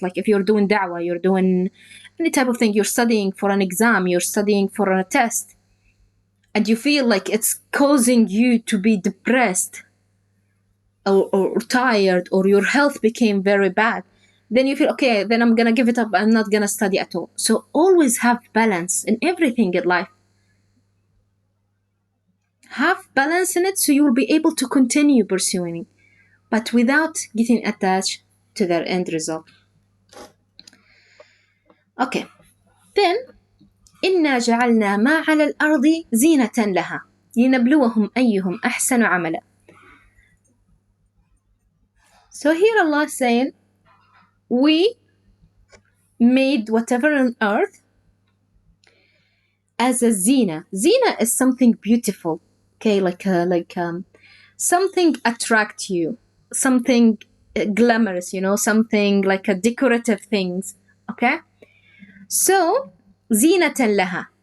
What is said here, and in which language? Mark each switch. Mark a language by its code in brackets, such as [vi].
[en] Like if you're doing da'wah, you're doing any type of thing, you're studying for an exam, you're studying for a test, and you feel like it's causing you to be depressed or tired, or your health became very bad, then you feel, okay, then I'm gonna give it up, I'm not gonna study at all. So always have balance in everything in life. Have balance in it so you will be able to continue pursuing it, but without getting attached to their end result. Okay, then [ar] إنا جعلنا ما على الأرض زينة لها لنبلوهم أيهم أحسن عملا. [en] So here Allah is saying, we made whatever on earth as a zina. Zina is something beautiful, okay, like something attract you, something glamorous, something like a decorative things, okay. So [ar] زينة لها,